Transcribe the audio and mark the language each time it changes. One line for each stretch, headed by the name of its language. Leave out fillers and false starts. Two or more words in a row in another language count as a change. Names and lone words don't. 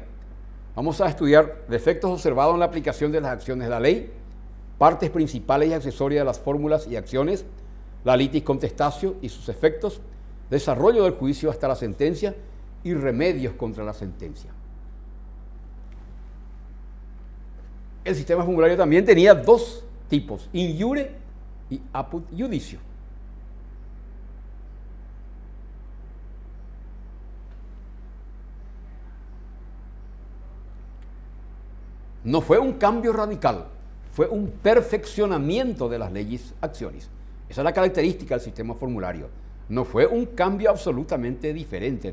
Spanish: Vamos a estudiar defectos observados en la aplicación de las acciones de la ley, partes principales y accesorias de las fórmulas y acciones, la
Latin: litis contestantio
Spanish: y sus efectos, desarrollo del juicio hasta la sentencia y remedios contra la sentencia. El sistema formulario también tenía dos tipos,
Latin: in iure y apud judicio.
Spanish: No fue un cambio radical, fue un perfeccionamiento de las leyes acciones. Esa es la característica del sistema formulario. No fue un cambio absolutamente diferente.